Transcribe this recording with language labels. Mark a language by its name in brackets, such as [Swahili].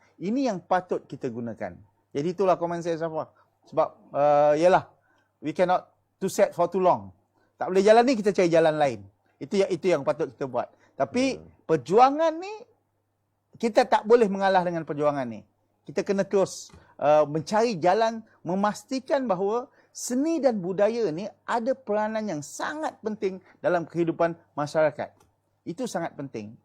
[Malay] Ini yang patut kita gunakan. Jadi itulah komen saya, Syafa. Sebab yalah, [English] we cannot to set for too long. [Malay] Tak boleh jalan ni, kita cari jalan lain. Itu yang patut kita buat. Tapi perjuangan ni kita tak boleh mengalah dengan perjuangan ni. Kita kena terus mencari jalan memastikan bahawa seni dan budaya ni ada peranan yang sangat penting dalam kehidupan masyarakat. Itu sangat penting.